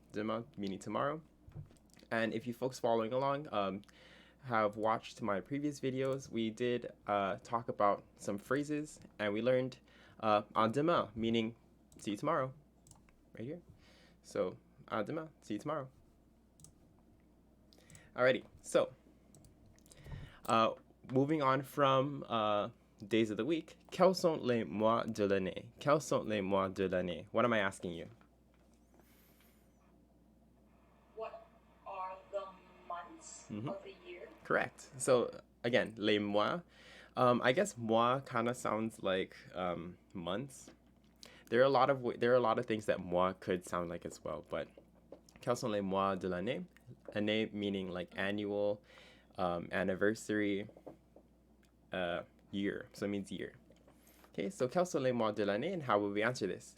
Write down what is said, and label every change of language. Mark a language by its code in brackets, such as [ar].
[en] Demain meaning tomorrow. And if you folks following along have watched my previous videos, we did talk about some phrases, and we learned [fr] à demain [en] meaning see you tomorrow, right here. So [fr] à demain, [en] see you tomorrow. Alrighty, so moving on from days of the week, [fr] quels sont les mois de l'année? Quels sont les mois de l'année? [en] What am I asking you? What are the months of the year? Correct. So again, les mois. I guess mois kind of sounds like months. There are a lot of things that mois could sound like as well, but [fr] quels sont les mois de l'année? [en] Année meaning like annual, anniversary, year. So it means year. Okay, so [fr] quels sont les mois de l'année, [en] and how will we answer this?